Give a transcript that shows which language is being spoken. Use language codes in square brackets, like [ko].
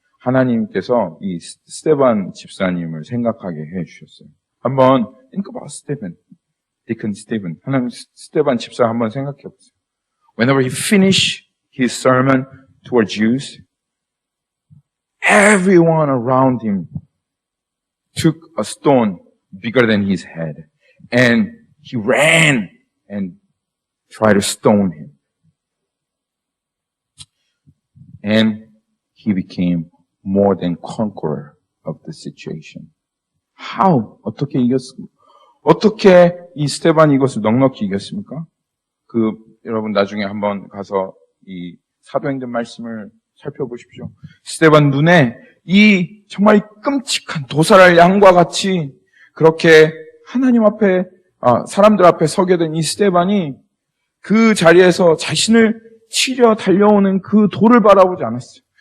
[ko] 하나님께서 이 스테반 집사님을 생각하게 해주셨어요. 한번 [en] think about Deacon Stephen. [ko] 하나님 스테반 집사 한번 생각해 보세요. [en] Whenever he finished his sermon toward Jews, everyone around him took a stone bigger than his head, and he ran and tried to stone him. And he became more than conqueror of the situation. How? [ko] 어떻게 이겼습니까? 어떻게 이 스테반이 이것을 넉넉히 이겼습니까? 여러분 나중에 한번 가서 이 사도행전 말씀을 살펴보십시오. 스테반 눈에 이 정말 끔찍한 도살할 양과 같이 그렇게 하나님 앞에, 사람들 앞에 서게 된 이 스테반이 그 자리에서 자신을 치려 달려오는 그 돌을 바라보지 않았어요.